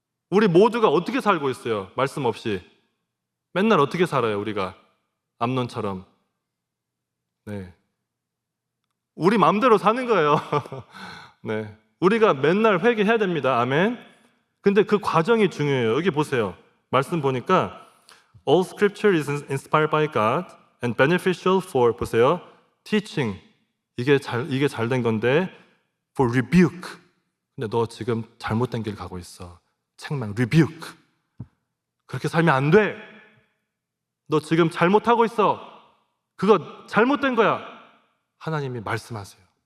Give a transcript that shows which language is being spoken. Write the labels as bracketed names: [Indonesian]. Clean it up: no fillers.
[Korean] 우리 모두가 어떻게 살고 있어요? 말씀 없이 맨날 어떻게 살아요? 우리가 암논처럼. 네, 우리 마음대로 사는 거예요. 네, 우리가 맨날 회개해야 됩니다. 아멘. 근데 그 과정이 중요해요. 여기 보세요. 말씀 보니까 [English] All scripture is inspired by God and beneficial for, [Korean] 보세요, [English] teaching. [Korean] 이게 잘 된 건데 [English] for rebuke. [Korean] 근데 너 지금 잘못된 길 가고 있어. 책망, rebuke. 그렇게 살면 안 돼. 너 지금 잘못하고 있어. 그거 잘못된 거야. 하나님이 말씀하세요.